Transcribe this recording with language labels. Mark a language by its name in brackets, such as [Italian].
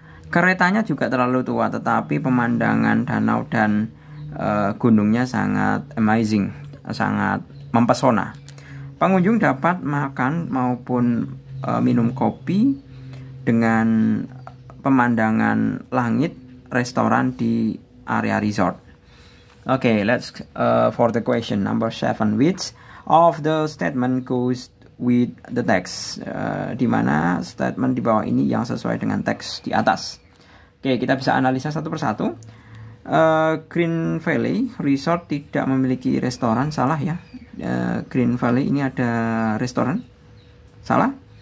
[Indonesian] Keretanya juga terlalu tua, tetapi pemandangan danau dan gunungnya sangat amazing, sangat mempesona. Pengunjung dapat makan maupun minum kopi dengan pemandangan langit restoran di area resort. [English] Okay, let's for the question number 7. Which of the statement goes with the text? [Indonesian] Di mana statement di bawah ini yang sesuai dengan teks di atas? Oke, kita bisa analisa satu persatu. Green Valley Resort tidak memiliki restoran, salah ya. Green Valley ini ada restoran, salah.